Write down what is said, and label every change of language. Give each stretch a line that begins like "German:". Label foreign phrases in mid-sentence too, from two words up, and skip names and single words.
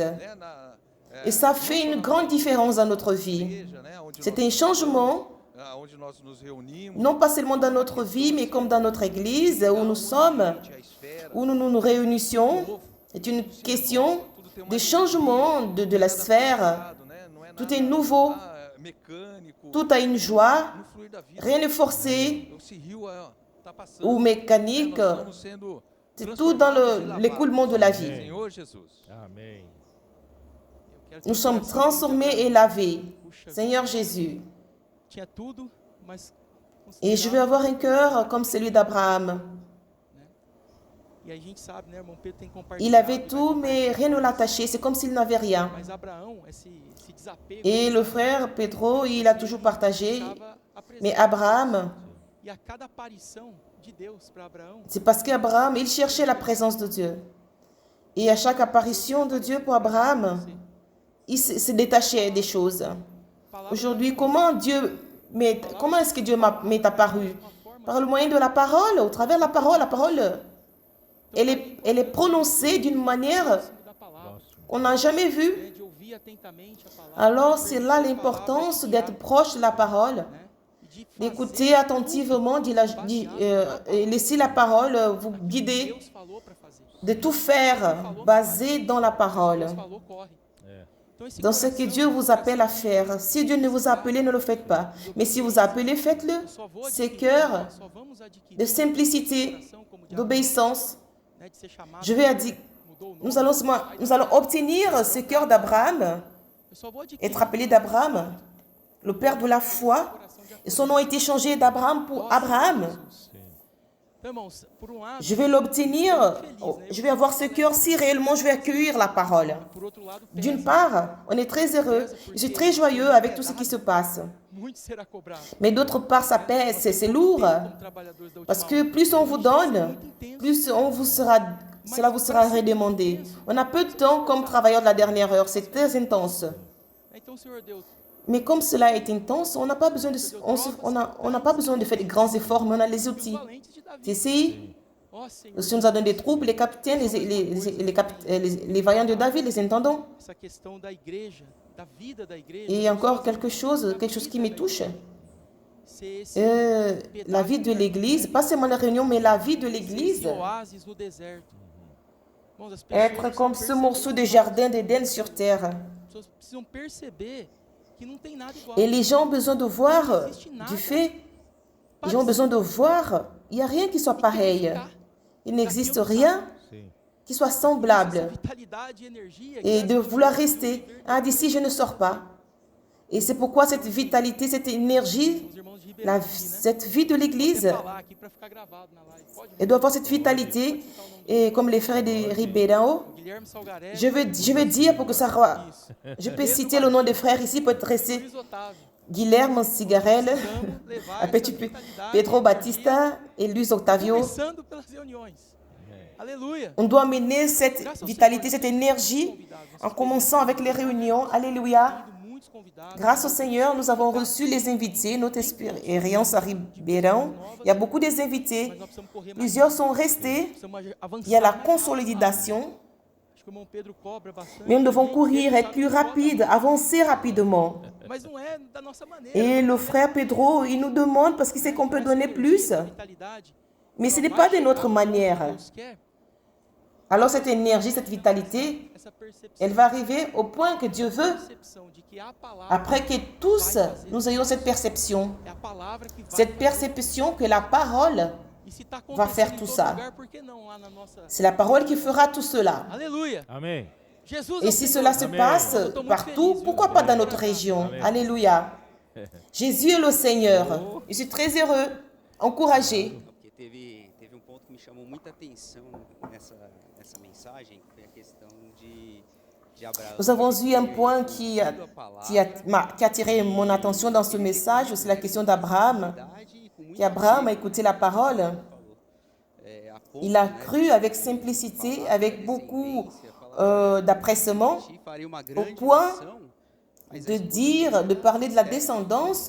Portuguese: Né, na
French: Et ça fait une grande différence dans notre vie.
Portuguese: igreja, né, onde
French: C'est un changement,
Portuguese: onde nós nos reunimos,
French: non pas seulement dans notre vie, mais comme dans notre église où nous sommes,
Portuguese: a esfera,
French: où nous nous réunissons. C'est une question de changement de la sphère.
Portuguese: né, não é
French: Tout est nouveau,
Portuguese: nada mecânico,
French: tout a une joie,
Portuguese: no fluir da vida.
French: rien n'est forcé
Portuguese: Esse rio tá passando,
French: ou mécanique.
Portuguese: nós estamos sendo
French: C'est tout dans l'écoulement de la vie.
Portuguese: Senhor Jesus. Amém. Eu quero ter
French: Nous sommes
Portuguese: coração
French: transformés et lavés.
Portuguese: Puxa,
French: Seigneur Jésus.
Portuguese: tinha tudo, mas
French: Et je veux avoir un cœur comme celui d'Abraham.
Portuguese: E aí a gente sabe, né, irmão Pedro tem compartilhado.
French: Il avait tout, mais rien ne l'attachait. C'est comme s'il n'avait rien.
Portuguese: Mas Abraão, esse desapego,
French: Et le frère Pedro, il a toujours partagé.
Portuguese: buscava a presença.
French: Mais Abraham,
Portuguese: E a cada aparição de Deus para Abraão,
French: c'est parce qu'Abraham, il cherchait la présence de Dieu. Et à chaque apparition de Dieu pour Abraham, il se détachait des choses. Aujourd'hui, comment est-ce que Dieu m'est apparu? Par le moyen de la parole, au travers de la parole, elle est prononcée d'une manière
Portuguese: da palavra,
French: qu'on n'a jamais vue.
Portuguese: né, de ouvir atentamente a palavra,
French: Alors, c'est là l'importance d'être proche de la parole,
Portuguese: né, e de
French: d'écouter attentivement, et laisser la parole vous guider,
Portuguese: Deus falou para fazer.
French: de tout faire basé dans la parole,
Portuguese: Deus falou, corre. Então esse
French: dans ce que Dieu vous appelle à faire. Si Dieu ne vous a appelé, ne le faites pas. Mais si vous appelez, faites-le.
Portuguese: só vou
French: Ce
Portuguese: adquirir,
French: cœur
Portuguese: nós só vamos adquirir
French: de simplicité,
Portuguese: coração como de
French: d'obéissance,
Portuguese: né, de ser chamado,
French: je vais dire,
Portuguese: mudou o nome.
French: nous allons obtenir ce cœur d'Abraham,
Portuguese: Eu só vou adquirir
French: être appelé d'Abraham, le père de la foi, et son nom a été changé d'Abraham pour Abraham.
Portuguese: Então, irmãos, por um lado,
French: Je vais l'obtenir, je vais avoir ce cœur si réellement je vais accueillir la parole.
Portuguese: por outro lado,
French: D'une
Portuguese: pesa
French: part, on est très heureux, je suis très joyeux avec tout ce qui se passe.
Portuguese: muito será cobrado.
French: Mais d'autre part, ça pèse, c'est lourd,
Portuguese: Como trabalhadores da
French: parce
Portuguese: última
French: que
Portuguese: hora.
French: plus on vous donne,
Portuguese: Muito intenso.
French: plus cela vous sera redemandé. On a peu de temps comme travailleur de la dernière heure, c'est très intense.
Portuguese: Então, o Senhor deu
French: Mais comme cela est intense, on n'a pas besoin on n'a pas besoin de faire de grands efforts, mais on a les outils.
Portuguese: valentes de Davi.
French: Ici,
Portuguese: Ó Senhor,
French: le Seigneur nous a donné des troupes, les capitaines, les vaillants de David, les intendants.
Portuguese: essa questão da igreja, da vida da igreja,
French: Et encore quelque chose qui me touche.
Portuguese: ser esse
French: La vie de l'Église, pas seulement la réunion, mais la vie de l'Église.
Portuguese: oásis no deserto. Irmãos, as pessoas
French: Être comme ce morceau de jardin d'Éden sur terre.
Portuguese: As pessoas precisam perceber que não tem nada igual.
French: Et les gens ont besoin de voir du fait. Les gens ont besoin de voir. Il n'y a rien qui soit pareil. Il n'existe rien
Portuguese: Sim.
French: qui soit
Portuguese: essa
French: semblable
Portuguese: vitalidade e energia
French: et
Portuguese: que
French: de
Portuguese: essa
French: vouloir
Portuguese: pessoa
French: rester.
Portuguese: tem
French: Ah, d'ici, je ne sors pas. Et c'est pourquoi cette vitalité, cette énergie,
Portuguese: os irmãos de Ribeirão aqui, né?
French: cette vie de
Portuguese: Vou até
French: l'Église,
Portuguese: falar aqui para ficar gravado na live. Pode,
French: elle doit avoir cette vitalité. Et comme les frères de Ribeirão,
Portuguese: o Guilherme Salgarelli,
French: je vais dire pour que ça...
Portuguese: isso.
French: Je peux citer le nom des frères ici pour être resté.
Portuguese: Luiz Otávio.
French: Guilherme Cigarel,
Portuguese: Precisamos levar
French: après
Portuguese: essa
French: tu peux-
Portuguese: vitalidade,
French: Pedro
Portuguese: energia,
French: Batista et Luis Octavio.
Portuguese: começando pelas reuniões. Aleluia.
French: On doit mener cette vitalité, cette énergie en commençant avec les réunions. Alléluia.
Portuguese: Tido muitos convidados.
French: Grâce au Seigneur, nous avons reçu les invités, notre expérience à Ribeirão. Il y a beaucoup des invités.
Portuguese: Mas nós precisamos correr mais.
French: Plusieurs sont restés.
Portuguese: Precisamos avançar.
French: Il y a la
Portuguese: mais
French: consolidation.
Portuguese: acho que o irmão Pedro cobra bastante.
French: Mais nous devons
Portuguese: Gente,
French: courir,
Portuguese: Pedro
French: être plus
Portuguese: sabe que
French: rapide, avancer rapidement.
Portuguese: Mas não é da nossa maneira.
French: Et le frère Pedro, il nous demande parce qu'il sait qu'on peut donner plus. Mais ce n'est pas de notre manière.
Portuguese: Deus quer,
French: Alors cette énergie, cette vitalité,
Portuguese: essa percepção,
French: elle va arriver au point que Dieu veut,
Portuguese: percepção de que a palavra
French: après que tous nous ayons cette perception.
Portuguese: é a palavra que vai
French: Cette
Portuguese: fazer.
French: perception que la parole,
Portuguese: E se tá
French: va faire
Portuguese: acontecendo em
French: tout
Portuguese: todo
French: ça.
Portuguese: lugar, por que não lá na nossa...
French: c'est la parole qui fera tout cela.
Portuguese: Aleluia. Amém. Jesus é
French: Et
Portuguese: o
French: si
Portuguese: Senhor.
French: cela se
Portuguese: Amen.
French: passe
Portuguese: Eu tô muito
French: partout,
Portuguese: feliz,
French: pourquoi
Portuguese: viu?
French: pas dans notre région? Amen. Alléluia. Jésus est le Seigneur. Je suis très heureux, encouragé.
Portuguese: Porque teve um ponto que me chamou muita atenção nessa mensagem, que foi a questão de Abraão.
French: Nous avons eu un point qui a attiré mon attention dans ce message, c'est la question d'Abraham. Qu'Abraham a écouté la parole, il a cru avec simplicité, avec beaucoup d'appressement, au point de dire, de parler de la descendance.